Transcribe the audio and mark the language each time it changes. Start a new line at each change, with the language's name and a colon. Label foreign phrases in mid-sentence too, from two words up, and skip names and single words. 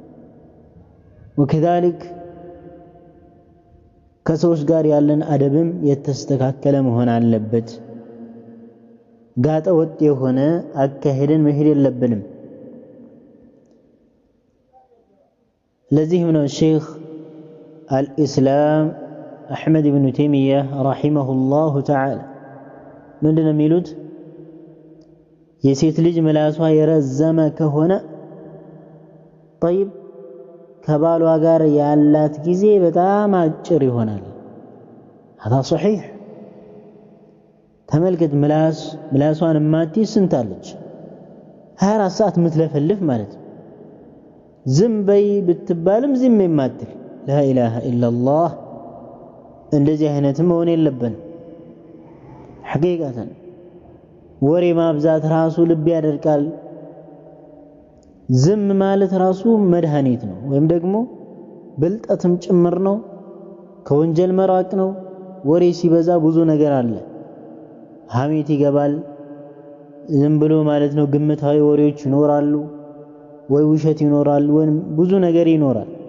Amharic: ወከዛሊክ ከሰዎች ጋር ያለን አደብም የተስተካከለ መሆን አለበት። ጋጠ ወጥ የሆነ አካሄድን መሄድ የለብንም። ለዚህም ነው ሼኽ አልኢስላም አሕመድ ብኑ ተይሚያህ
Arabic: رحمه الله تعالى
Amharic: ምንድነው የሚሉት? የሴት ልጅ ምላሷ የረዘመ ከሆነ ጠይብ ከባሏ ጋር ያላት ጊዜ በጣም አጭር ይሆናል።
Arabic: هذا صحيح።
Amharic: ተመልከት ምላሷን ማትይዝ ስንት አለች? 24 ሰዓት ምትለፈልፍ ማለት ነው። ዝም በይ ብትባልም ዝም የማትል
Arabic: لا إله إلا الله።
Amharic: እንደዚህ አይነትም መሆን የለብን። ሐቂቃተን ወሬ ማብዛት ራሱ ልብ ያደርቃል። ዝም ማለት ራሱ መድኃኒት ነው፣ ወይም ደግሞ ብልጠትም ጭምር ነው። ከወንጀል መራቅ ነው። ወሬ ሲበዛ ብዙ ነገር አለ። ሐሜት ይገባል። ዝም ብሎ ማለት ነው ግምታዊ ወሬዎች ይኖራሉ፣ ወይ ውሸት ይኖራል፣ ወይም ብዙ ነገር ይኖራል።